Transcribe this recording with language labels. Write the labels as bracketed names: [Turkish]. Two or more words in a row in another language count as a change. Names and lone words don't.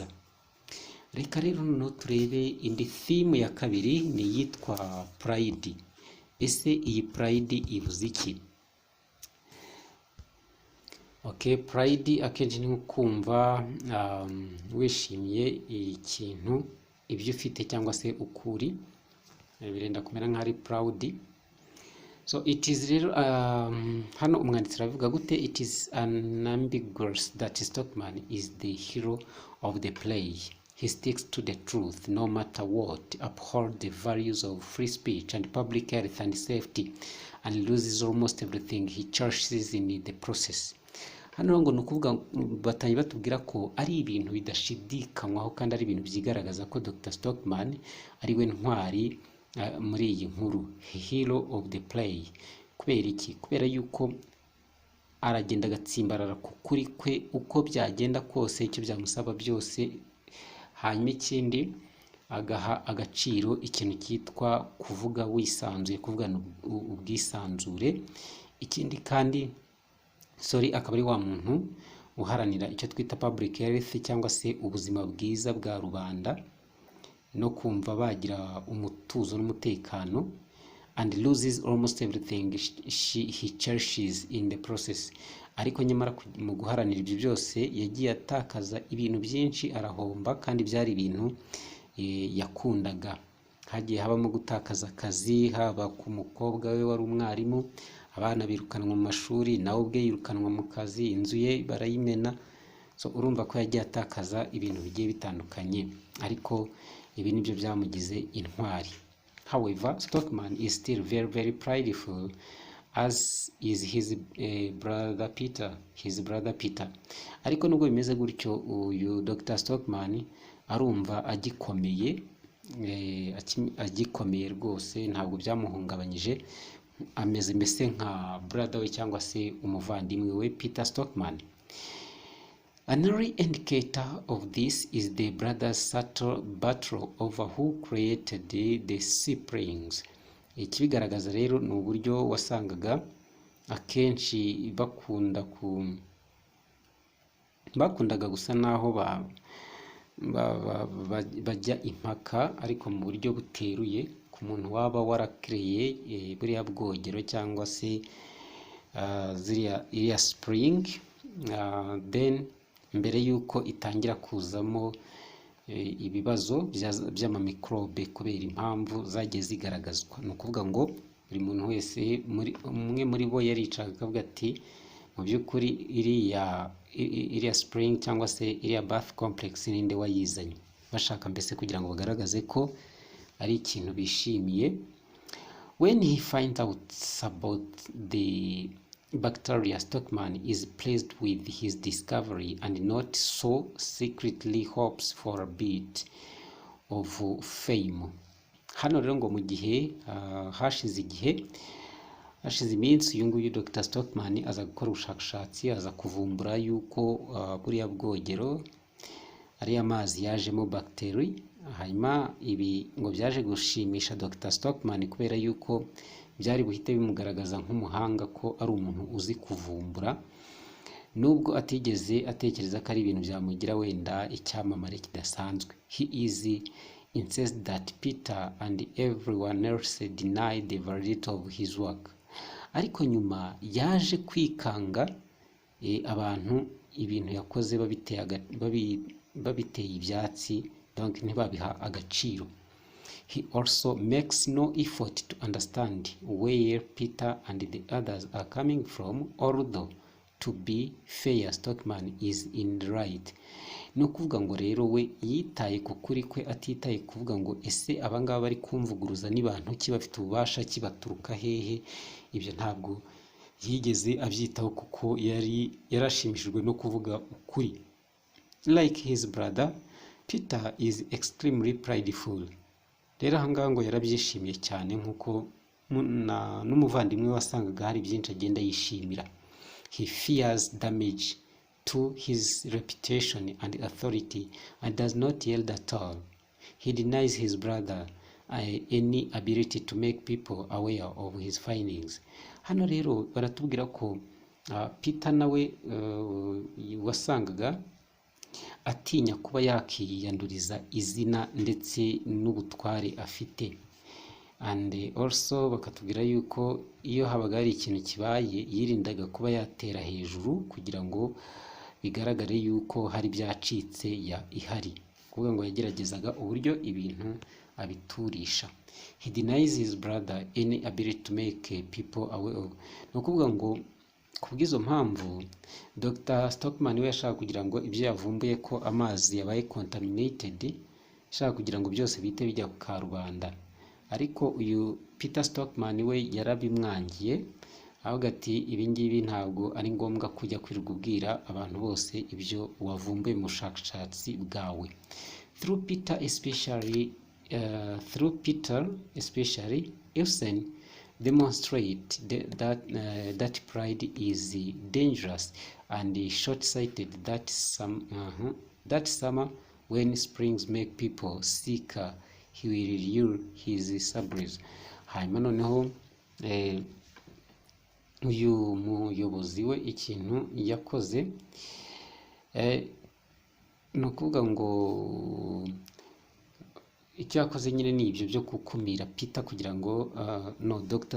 [Kinyarwanda] Reka rero no turebe indi theme ya kabiri, ni yitwa pride. Ese iyi pride ivuze iki? Okay, pride akenshi ni kumva wishimiye ikintu ibyo ufite cyangwa se ukuri, birenda kumera nk'ari proud. [English] So it is [Kinyarwanda] rero hano umwanditsi aravuga gute, [English] it is unambiguous that Stockman is the hero of the play. He sticks to the truth no matter what, upholds the values of free speech and public health and safety, and loses almost everything he cherishes in the process. [Kinyarwanda] Hano ngo nukuvuga batangiye batubwira ko ari ibintu bidashidikanywaho kandi ari ibintu byigaragaza ko Dr. Stockman ari we ntwari muri iyi nkuru, [English] hero of the play. [Kinyarwanda] Kubera iki? Kubera yuko aragenda agatsimbarara ku kuri kwe uko byagenda kose, icyo byamusaba byose. Hanyuma ikindi agaha agaciro ikintu cyitwa kuvuga wisanzuye, kuvugana ubwisanzure. Ikindi kandi akaba ari wa muntu uharanira icyo twita [English] public health [Kinyarwanda] cyangwa se ubuzima bwiza bwa rubanda no kumva bagira umutuzo n'umutekano, [English] and loses almost everything he cherishes in the process. [Kinyarwanda] Ariko nyamara mu guharanira ibyo byose yagiye atakaza ibintu byinshi, arahomba, kandi byari ibintu yakundaga. Hagiye habamo gutakaza akazi, haba ku mukobwa we wari umwarimu, abana birukanwa mu mashuri, nawe ubwe yirukanwa mu kazi, inzu ye barayimena. So urumva ko yagiye atakaza ibintu bigiye bitandukanye, ariko ibi nibyo byamugize intwari. [English] However, Stockman is still very, very prideful, as is his brother Peter. [Kinyarwanda] Ariko nubwo bimeze gutyo, uyu Dr. Stockman arumva agikomeye, agikomeye rwose, ntabwo byamuhungabanyije. Ameze mbese nka brother we cyangwa se umuvandimwe we Peter Stockman. [English] An early indicator of this is the brothers' subtle battle over who created the Springs. [Kinyarwanda] Ikibigaragaza rero ni uburyo wasangaga akenshi bakundaga gusa naho bajya impaka, ariko mu buryo buteruye, ku muntu waba warakreye buriya bwogero cyangwa se iriya spring, then mbere yuko itangira kuzamo ibibazo by'amamikrobe kubera impamvu zagiye zigaragazwa. Ni ukuvuga ngo buri muntu wese umwe muri bo yaricaga akavuga ati mu by'ukuri iriya spring cyangwa se iriya [English] birth complex [Kinyarwanda] ninde wayizanye, bashaka mbese kugira ngo bagaragaze ko ari ikintu bishimiye. [English] When he finds out about the bacteria, Stockman is pleased with his discovery and not so secretly hopes for a bit of fame. [Kinyarwanda] Hano rero ngo mu gihe hashize iminsi, uyu nguyu Dr. Stockman aza gukora ubushakashatsi, aza kuvumbura yuko buriya bwogero ari amazi yajemo bacteria. Hanyuma ibi ngo byaje gushimisha Dr. Stockman kubera yuko byari buhite bimugaragaza nk'umuhanga, ko ari umuntu uzi kuvumbura, nubwo atigeze atekereza ko ari ibintu byamugira wenda icyamamare kidasanzwe. [English] He is incensed that Peter and everyone else denied the validity of his work. [Kinyarwanda] Ariko nyuma yaje kwikanga abantu ibintu yakoze babiteye ibyatsi, donc ntibabiha agaciro. [English] He also makes no effort to understand where Peter and the others are coming from, although to be fair, Stockman is in the right. [Kinyarwanda] No kuvuga ngo rero we yitaye ku kuri kwe, atitaye kuvuga ngo ese abangaba bari kumvuguruza n'abantu ki, bafite ububasha ki, baturuka hehe. Ibyo ntabwo yigeze abyitaho, kuko yarashimishijwe no kuvuga ukuri. [English] Like his brother, Peter is extremely prideful. [Kinyarwanda] Rero ahangaha ngo yarabyishimiye cyane, nk'uko n'umuvandimwe wasangaga hari byinshi agenda yishimira. [English] He fears damage to his reputation and authority and does not yield at all. He denies his brother any ability to make people aware of his findings. [Kinyarwanda] Hano rero baratubwira ko Peter nawe wasangaga atinya kuba yakiyanduriza izina ndetse n'ubutware afite. [English] and also [Kinyarwanda] bakatubwira yuko iyo habaga hari ikintu kibaye yirindaga kuba yatera hejuru kugira ngo bigaragare yuko hari byacitse ihari, kuvuga ngo yageragezaga uburyo ibintu abiturisha. [English] He denies his brother any ability to make people aware of. [Kinyarwanda] No kuvuga ngo kubw'izo mpamvu Dr. Stockman we yashaka kugira ngo ibyo yavumbuye ko amazi yabaye contaminated, yashaka kugira ngo byose bite bijya ku karubanda, ariko uyu Peter Stockman we yarabimwangiye avuga ati ibi ngibi ntabwo ari ngombwa kujya kwirubwira abantu bose ibyo wavumbuye mu bushakashatsi bwawe. [English] Through Peter especially Ibsen demonstrate that pride is dangerous and short-sighted, that summer when springs make people sick, he will lure his subjects. [Kinyarwanda] Hanyuma noneho uyu muyobozi we ikintu yakoze ni ukuvuga ngo icyo yakoze nyine ni ibyo byo gukumira Peter kugira ngo Dr.